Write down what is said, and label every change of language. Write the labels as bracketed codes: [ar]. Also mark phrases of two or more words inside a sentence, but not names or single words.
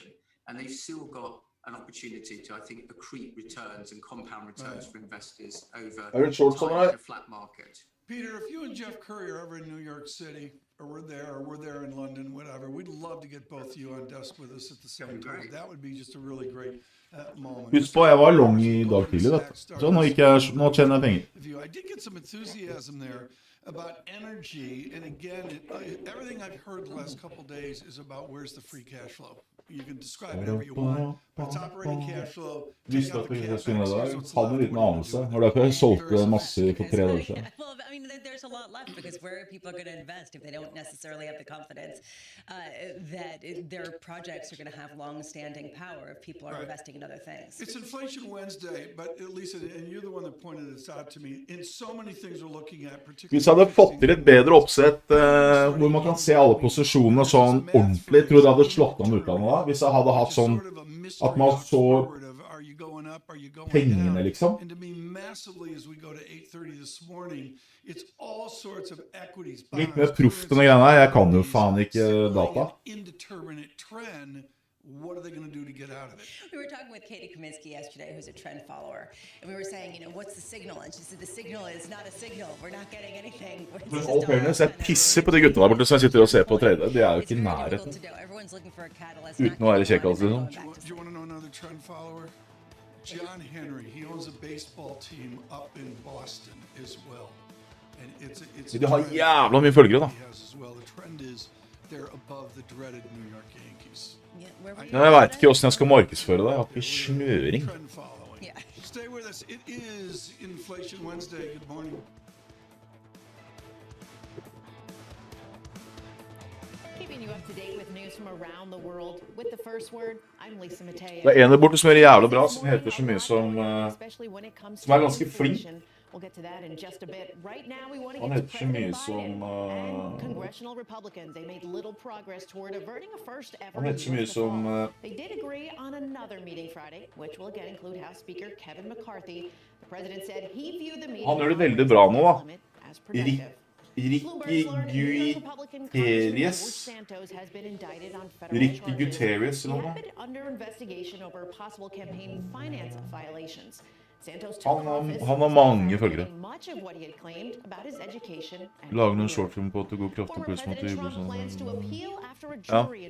[en] And they've still got an opportunity to, I think, accrete returns and compound returns for investors over time in a flat market. Peter, if you and Jeff Curry are ever in New York City, or we're there in London, whatever, we'd love to get both of you on desk with us at the same time. That would be just a really great moment. [no] Husk på, jeg var long i dag tidlig, vet du. Så nå tjener jeg penger. [en] I did get some enthusiasm there about energy, and again, everything I've heard the last couple of days is about where's the free cash flow. You can describe it however you want, but it's operating cash flow. [no] Visste at vi skulle i dag. Hadde en liten anelse. Og derfor jeg solgte masse for 3 dager siden. [en] Well, I mean, there's a lot left because where are people going to invest if they don't necessarily have the confidence that their projects are going to have long-standing power if people are investing in other things? It's Inflation Wednesday, but Lisa, and you're the one that pointed this out to me, in so many things we're looking at, particularly... [no] Hvis jeg hadde fått til et bedre oppsett hvor man kan se alle posisjonene sånn ordentlig, tror jeg hadde slått an utlandet da. Hvis jeg hadde hatt sånn at man så pengene, liksom. Litt mer proff denne greia her. Jeg kan jo faen ikke data. [en] What are they going to do to get out of it? We were talking with Katie Kaminsky yesterday, who's a trend follower, and we were saying, what's the signal? And she said, the signal is not a signal. We're not getting anything. Men all fairness, [no] jeg pisser på de guttene der borte som jeg sitter og ser på trade. Det er jo ikke i nærheten. Uten å være kjekkast, liksom. [en] Do you want to know another trend follower? John Henry, he owns a baseball team up in Boston as well. And it's [no] de har jævla mye følgere, da. [en] The trend is they're above the dreaded New York Yankees. [no] Ja, jeg vet ikke hvordan jeg skal markedsføre det. Jeg har ikke snøring. [en] Stay with us. It is Inflation Wednesday. Good morning. Keeping you up to date with news from around the world with the first word. I'm Lisa Mateo. [no] Det er en der borte som gjør jævlig bra, som heter så mye som er ganske flink. [en] We'll get to that in just a bit. Right now, we want to [no] Han [en] get to [no] heter så mye [en] President [no] som [en] Biden and congressional Republicans. They made little progress toward averting a first ever. [no] Han heter så mye som [en] They did agree on another meeting Friday, which will again include House Speaker Kevin McCarthy. The president said he viewed the meeting. [no] Han gjør det veldig bra nå, da. Ricky Gutierrez. Ricky Gutierrez eller noe. Han har mange følgere. Lager noen shortfilm på at det går kraftig pluss mot det Ja.